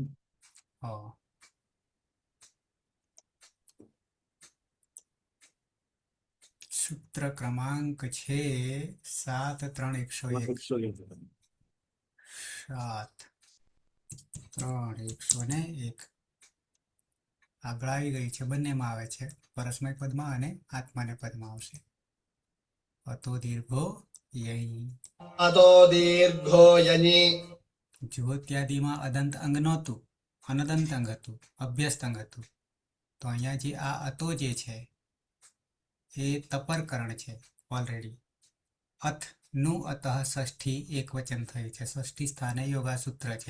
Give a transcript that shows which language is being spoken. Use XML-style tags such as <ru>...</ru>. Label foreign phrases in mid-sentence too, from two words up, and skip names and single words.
<gu>હ. સૂત્ર ક્રમાંક છે 7, 3, 101. 7, 3, 101. આગળ આવી ગઈ છે, બંનેમાં આવે છે, પરસ્મય પદમાં અને આત્માને પદમાં આવશે.</gu> <sa>હતો દીર્ઘો ય. अतो दीर्घो यनि</sa> <gu>જ્યોત્યાદિમાં અદંત અંગ નહોતું, અનદંત અંગ હતું, અભ્યસ્ત અંગ હતું. તો અહીંયા જે આ અતો જે છે એ તપરકરણ છે ઓલરેડી. અથ નું અતઃ ષષ્ઠી એક વચન થયું છે, ષષ્ઠી સ્થાને યોગાસૂત્ર છે.</gu>